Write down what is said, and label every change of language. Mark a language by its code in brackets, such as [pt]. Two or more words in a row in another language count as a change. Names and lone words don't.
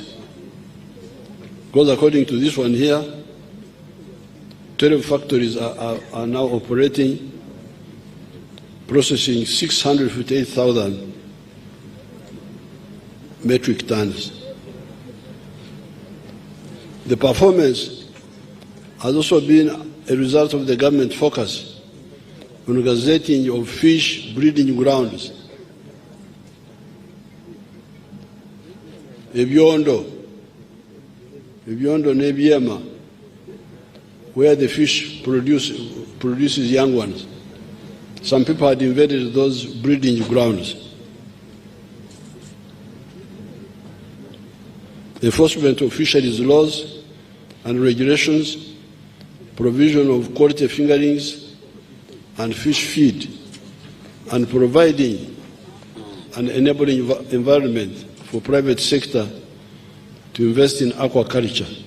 [en] Because according to this one here, 12 factories are now operating, processing 658,000 metric tons. The performance has also been a result of the government focus on gazetting of fish breeding grounds. [lg] Ebyondo nebyema, [en] where the fish produces young ones. Some people had invaded those breeding grounds. Enforcement of fisheries laws and regulations, provision of quality fingerlings and fish feed, and providing an enabling environment for private sector to invest in aquaculture.